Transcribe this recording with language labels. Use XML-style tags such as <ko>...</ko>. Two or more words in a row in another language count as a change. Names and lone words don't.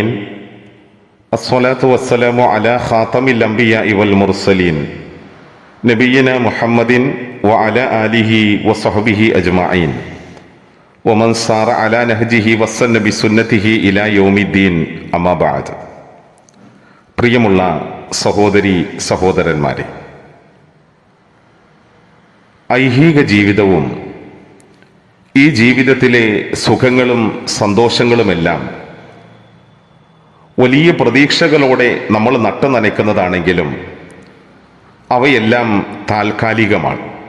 <ar>الصلاة والسلام على خاتم الأنبياء والمرسلين نبينا محمد وعلى آله وصحبه أجمعين ومن سار على نهجه وسن بسنته إلى يوم الدين. أما بعد.</ar> <ml>പ്രിയമുള്ള സഹോദരി സഹോദരന്മാരെ, ഐഹിക ജീവിതവും ഈ ജീവിതത്തിലെ സുഖങ്ങളും സന്തോഷങ്ങളുമെല്ലാം വലിയ പ്രതീക്ഷകളോടെ നമ്മൾ നട്ടു നനയ്ക്കുന്നതാണെങ്കിലും അവയെല്ലാം താൽക്കാലികമാണ്.</ml>